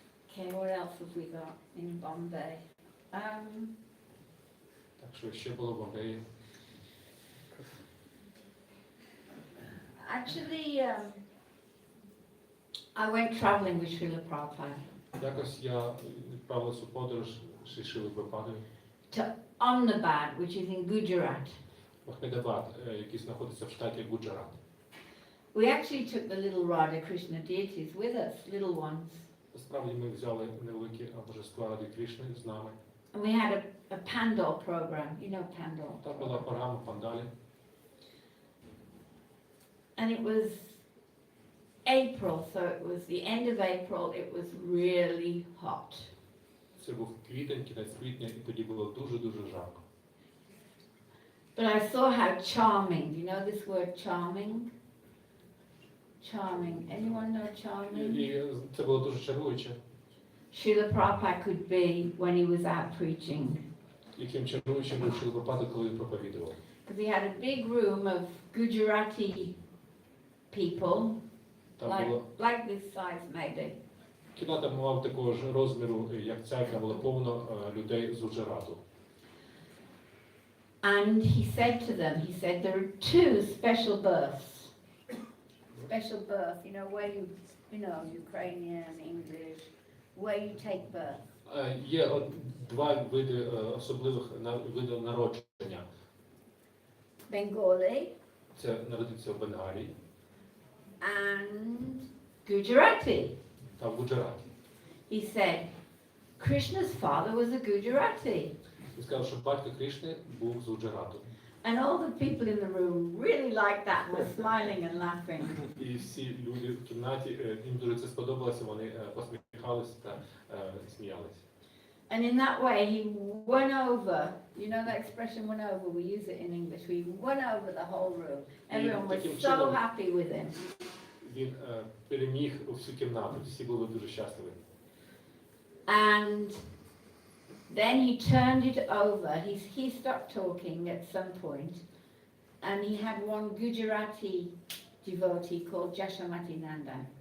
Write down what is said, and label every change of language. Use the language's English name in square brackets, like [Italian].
[English] Okay, what else have we got in Bombay? [Ukrainian] Так що ще було в Бомбеї. [English] Actually, I went traveling with Srila Prabhupada [Ukrainian] Якось я відправилась у подорож зі Шрілою Прабхупадою [English] to Ahmedabad, which is in Gujarat. [Ukrainian] в Ахмедабад, який знаходиться в штаті Гуджарат. [English] We actually took the little Radha Krishna deities with us, little ones. [Ukrainian] Насправді ми взяли невеликі божества Ради Кришни з нами. [English] And we had a pandal program, you know pandal. [Ukrainian] Там була програма Пандалі. [English] And it was April, so it was the end of April, it was really hot. [Ukrainian] Це був квітень, кінець квітня, і тоді було дуже-дуже жарко. [English] But I saw how charming, you know this word charming? Charming. Anyone know charming? [Ukrainian] І це було дуже чаруюче. [English] Srila Prabhupada could be when he was out preaching. [Ukrainian] Яким чаруючим був Шріла Прабхупада, коли він проповідував. [English] Because he had a big room of Gujarati people, [Ukrainian] Там було [English] like this size maybe. [Ukrainian] кімната мала такого ж розміру, як ця, яка була повно людей з Гуджарату. [English] And he said to them, he said, there are two special births. Special birth, you know, where you know, Ukrainian, English, where you take birth. [Ukrainian] Є два види особливих видів народження. [English] Bengali, [Ukrainian] Це народився в Бенгалії [English] and Gujarati. [Ukrainian] та в Гуджараті. [English] He said, Krishna's father was a Gujarati. [Ukrainian] Він сказав, що батько Кришни був з Гуджарату. [English] And all the people in the room really liked that, were smiling and laughing. [Ukrainian] І всі люди в кімнаті, їм дуже це сподобалося, вони посміхалися та сміялися. [English] And in that way, he won over, you know that expression, won over, we use it in English, we won over the whole room. Everyone was so happy with him. [Ukrainian] Він переміг всю кімнату, всі були дуже щасливі. [English] And then he turned it over, he stopped talking at some point, and he had one Gujarati devotee called Jashamati Nanda.